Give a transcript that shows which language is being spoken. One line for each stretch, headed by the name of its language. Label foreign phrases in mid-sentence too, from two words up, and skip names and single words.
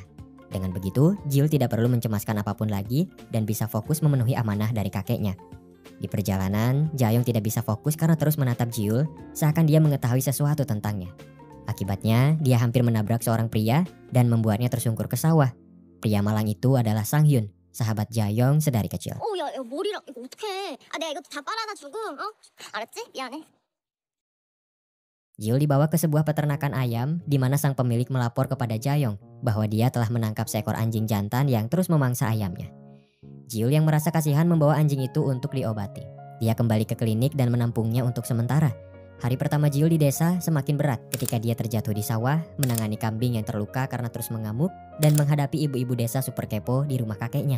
Indonesian: Dengan begitu, Jiul tidak perlu mencemaskan apapun lagi dan bisa fokus memenuhi amanah dari kakeknya. Di perjalanan, Jayong tidak bisa fokus karena terus menatap Jiul seakan dia mengetahui sesuatu tentangnya. Akibatnya, dia hampir menabrak seorang pria dan membuatnya tersungkur ke sawah. Pria malang itu adalah Sang Hyun, sahabat Jayong sedari kecil.
Korean: 야, 머리랑 이거 어떡해? 내가 이거 다 빨아다 주고, 알았지? 미안해.
Indonesian: Jiul dibawa ke sebuah peternakan ayam di mana sang pemilik melapor kepada Jayong bahwa dia telah menangkap seekor anjing jantan yang terus memangsa ayamnya. Jiul yang merasa kasihan membawa anjing itu untuk diobati. Dia kembali ke klinik dan menampungnya untuk sementara. Hari pertama Jiul di desa semakin berat ketika dia terjatuh di sawah, menangani kambing yang terluka karena terus mengamuk, dan menghadapi ibu-ibu desa super kepo di rumah kakeknya.